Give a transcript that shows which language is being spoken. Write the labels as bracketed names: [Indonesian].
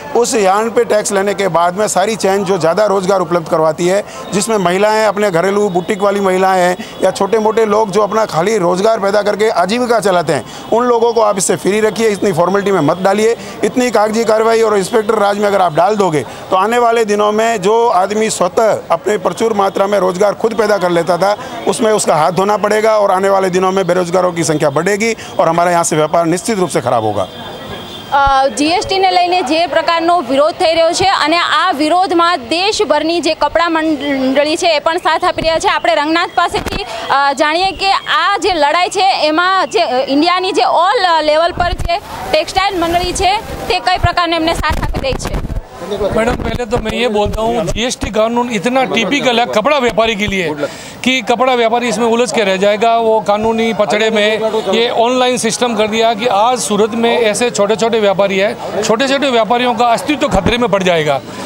[Hindi] उस यार्न पे टैक्स लेने के बाद में सारी चैन जो ज़्यादा रोजगार उपलब्ध करवाती है, जिसमें महिलाएं, अपने घरेलू बुटीक वाली महिलाएं हैं, या छोटे मोटे लोग जो अपना खाली रोजगार पैदा करके आजीविका चलाते हैं, उन लोगों को आप इससे फ्री रखिए, इतनी फॉर्मेलिटी में मत डालिए। इतनी कागजी कार्रवाई और इंस्पेक्टर राज में अगर आप डाल दोगे तो आने वाले दिनों में जो आदमी स्वतः अपने प्रचुर मात्रा में रोजगार खुद पैदा कर लेता था, उसमें उसका हाथ धोना पड़ेगा, और आने वाले दिनों में बेरोजगारों की संख्या बढ़ेगी और हमारे यहाँ से व्यापार निश्चित रूप से खराब होगा। [Gujarati] જીએસટીને લઈને જે પ્રકારનો વિરોધ થઈ રહ્યો છે, અને આ વિરોધમાં દેશભરની જે કપડા મંડળી છે એ પણ સાથ આપી રહ્યા છે। આપણે રંગનાથ પાસેથી જાણીએ કે આ જે લડાઈ છે એમાં જે ઇન્ડિયાની જે ઓલ લેવલ પર જે ટેક્સટાઇલ મંડળી છે તે કઈ પ્રકારનો એમને સાથ આપી રહી છે। [Hindi] मैडम, पहले तो मैं ये बोलता हूँ, जीएसटी कानून इतना टिपिकल है कपड़ा व्यापारी के लिए कि कपड़ा व्यापारी इसमें उलझ के रह जाएगा। वो कानूनी पचड़े में ये ऑनलाइन सिस्टम कर दिया कि आज सूरत में ऐसे छोटे छोटे व्यापारी है, छोटे छोटे व्यापारियों का अस्तित्व खतरे में पड़ जाएगा।